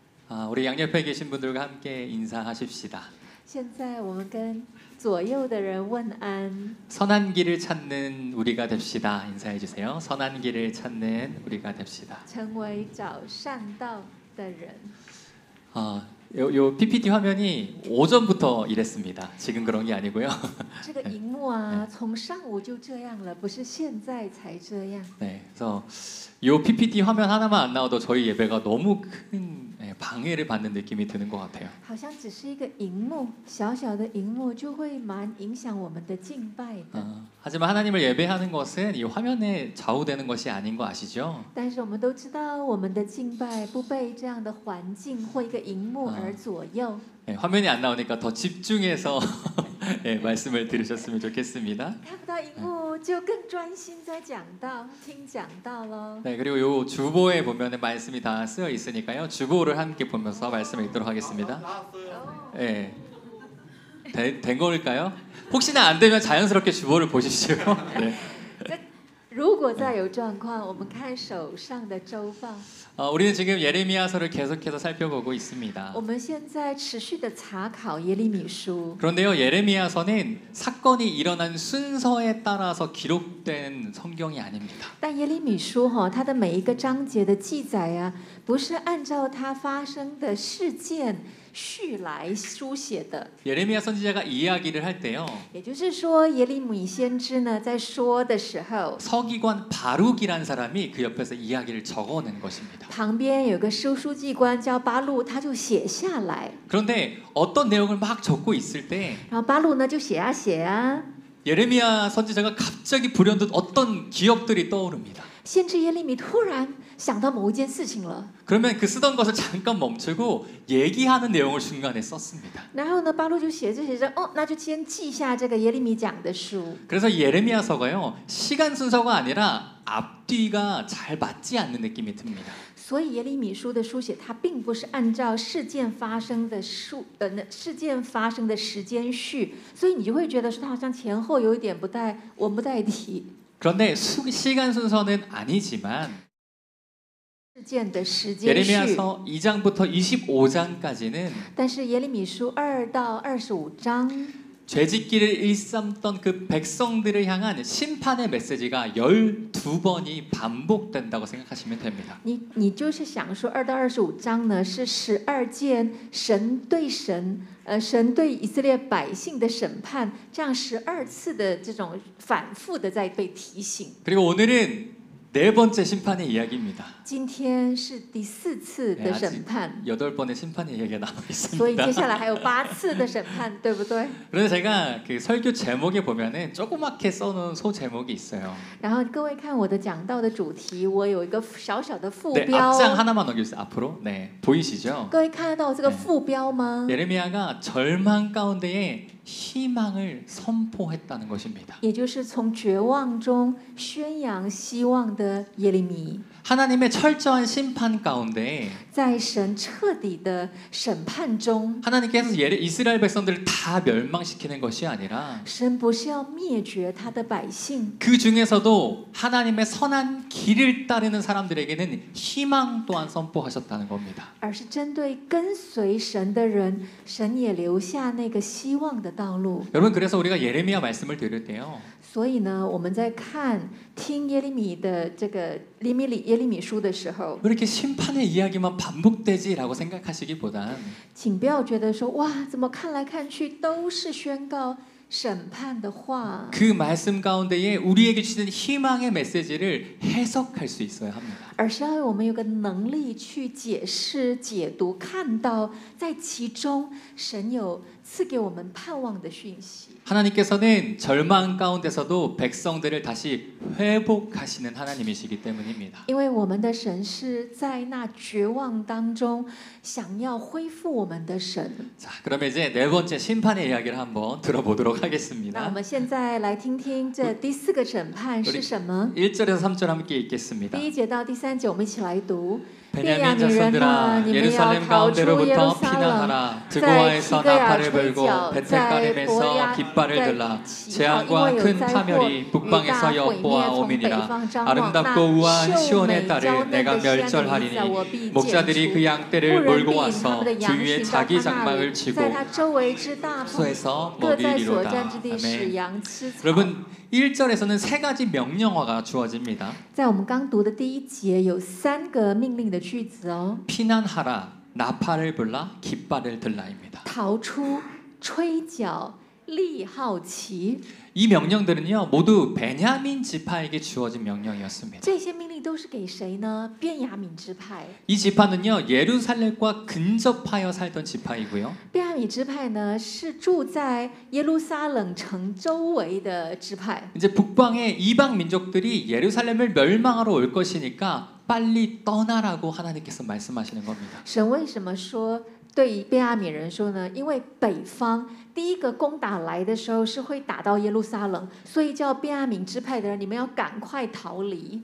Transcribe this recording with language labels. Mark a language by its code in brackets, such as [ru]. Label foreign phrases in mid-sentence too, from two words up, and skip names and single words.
[ko] 우리 양옆에 계신 분들과 함께 인사하십시다. [zh] 现在我们跟左右的人问安， [ko] 선한 길을 찾는 우리가 됩시다. 인사해 주세요. 선한 길을 찾는 우리가 됩시다. [zh] 成为找善道的人。 [ko] 요 PPT 화면이 오전부터 이랬습니다. 지금 그런 게 아니고요. [zh] 这个荧幕啊，从上午就这样了，不是现在才这样。 [ko] 네, 그래서 요 PPT 화면 하나만 안 나와도 저희 예배가 너무 큰 방해를 받는 느낌이 드는 것 같아요. [zh] 好像只是一个荧幕，小小的荧幕就会蛮影响我们的敬拜的。 [ko] 하지만 하나님을 예배하는 것은 이 화면에 좌우되는 것이 아닌 거 아시죠? [zh] 但是我们都知道，我们的敬拜不被这样的环境或一个荧幕而左右。 [ko] 네, 화면이 안 나오니까 더 집중해서 네, 말씀을 들으셨으면 좋겠습니다. [zh] 看不到荧幕就更专心在讲道，听讲道喽。 [ko] 네, 그리고 요 주보에 보면은 말씀이 다 쓰여 있으니까요. 주보를 함께 보면서 말씀을 읽도록 하겠습니다. 네. 된 걸까요? 혹시나 안 되면 자연스럽게 주보를 보십시오. 네. [zh] 如果再有状况，我们看手上的周报。 [ko] 우리는 지금 예레미야서를 계속해서 살펴보고 있습니다. [zh] 我们现在持续的查考耶利米书。 [ko] 그런데요, 예레미야서는 사건이 일어난 순서에 따라서 기록된 성경이 아닙니다. [zh] 但耶利米书它的每一个章节的记载啊，不是按照它发生的事件序来书写的。 [ko] 예레미야 선지자가 이야기를 할 때요. [zh] 也就是说，耶利米先知呢在说的时候， [ko] 서기관 바룩이란 사람이 그 옆에서 이야기를 적어낸 것입니다. [zh] 旁边有个书记官叫巴录，他就写下来。 [ko] 그런데 어떤 내용을 막 적고 있을 때 [zh] 然后巴录呢就写啊写啊， [ko] 예레미야 선지자가 갑자기 불현듯 어떤 기억들이 떠오릅니다. [zh] 先知耶利米突然想到某一件事情了。 [ko] 그러면 그 쓰던 것을 잠깐 멈추고 얘기하는 내용을 중간에 썼습니다. [zh] 然后呢，巴录就写着，那就先记下这个耶利米讲的书。 [ko] 그래서 예레미야서가요, 시간 순서가 아니라 앞뒤가 잘 맞지 않는 느낌이 듭니다. [zh] 所以耶利米书的书写，它并不是按照事件发生的事件发生的时间序，所以你就会觉得说它好像前后有一点文不带题。 [ko] 그런데 시간 순서는 아니지만 [zh] 事件的时间序。 [ko] 예레미야서 2장부터 25장까지는 [zh] 但是耶利米书2到25章。 [ko] 죄짓기를 일삼던 그 백성들을 향한 심판의 메시지가 12번이 반복된다고 생각하시면 됩니다. [zh] 你就是想说2到25章呢是12件神对以色列百姓的审判，这样12次的这种反复的在被提醒。 [ko] 그리고 오늘은 네 번째 심판의 이야기입니다. [zh] 今天是第4次的审判， [ko] 8번의 심판의 이야기가 남아 [zh] 所以接 [ko] 있습니다. [zh] 下来还有8次的审判，对不对？ [ko] 그런데 제가 그 설교 제목에 보면은 조그맣게 써놓은 소 제목이 있어요. [zh] 然后各位看我的讲道的主题，我有一个小小的副 [ko] 네, [zh] 标。 [ko] 앞장 하나만 넘겨주세요. 앞으로. 네, 보이시죠? [zh] 各位看得到这个副标吗？ [ko] 예레미야가 절망 가운데에 희망을 선포했다는 것입니다. [zh] 也就是从绝望中宣扬希望的耶利米。 [ko] 하나님의 철저한 심판 가운데 [zh] 在神彻底的审判中， [ko] 하나님께서 이스라엘 백성들을 다 멸망시키는 것이 아니라 [zh] 神不是要灭绝他的百姓， [ko] 그 중에서도 하나님의 선한 길을 따르는 사람들에게는 희망 또한 선포하셨다는 겁니다. [zh] 而是针对跟随神的人，神也留下那个希望的道路。 [ko] 여러분, 그래서 우리가 예레미야 말씀을 들을 때요, [zh] 所以呢，我们在听耶利米的这个耶利米书的时候， [ko] 왜 이렇게 심판의 이야기만 반복되지라고 생각하시기보단 [zh] 请不要觉得说哇，怎么看来看去都是宣告审判的话， [ko] 그 말씀 가운데에 우리에게 주시는 희망의 메시지를 해석할 수 있어야 합니다. [zh] 而是要我们有个能力去解释、解读、看到在其中神有赐给我们盼望的讯息。 [ko] 하나님께서는 절망 가운데서도 백성들을 다시 회복하시는 하나님이시기 때문입니다. [zh] 因为我们的神是在那绝望当中想要恢复我们的神。 [ko] 자, 그러면 이제 네 번째 심판의 이야기를 한번 들어보도록 [zh] 那我 [ko] 하겠습니다. [zh] 们现在来听听这第4个审判是什么？ [ko] 1절에서 3절 함께 읽겠습니다. [zh] 第1节到第3节，我们一起来读。 [ko] 베냐민 자손들아 예루살렘 가운데로부터 피난하라. 드고아에서 나팔을 불고 베텔가림에서 깃발을 들라. 재앙과 큰 파멸이 북방에서 엿보아 오미니라. 아름답고 우아한 시온의 딸을 내가 멸절하리니 목자들이 그 양떼를 몰고 와서 주위에 자기 장막을 치고 소에서 먹이리로다. 아멘. 여러분 1절에서는 세 가지 명령어가 주어집니다. [zh] 在我们刚读的第一节有3个命令的句子哦， [ko] 피난하라, 나팔을 불라, 깃발을 들라입니다. [zh] 逃出、吹角、立号旗， [ko] 이 명령들은요 모두 베냐민 지파에게 주어진 명령이었습니다. [zh] 这些命令都是给谁呢？便雅悯支派。 [ko] 이 지파는요 예루살렘과 근접하여 살던 지파이고요. [zh] 便雅悯支派呢是住在耶路撒冷城周围的支派。 [ko] 이제 북방의 이방 민족들이 예루살렘을 멸망하러 올 것이니까 빨리 떠나라고 하나님께서 말씀하시는 겁니다. [zh] 神为什么说对便雅悯人说呢？因为北方第一个攻打来的时候是会打到耶路撒冷，所以叫便雅悯支派的人，你们要赶快逃离。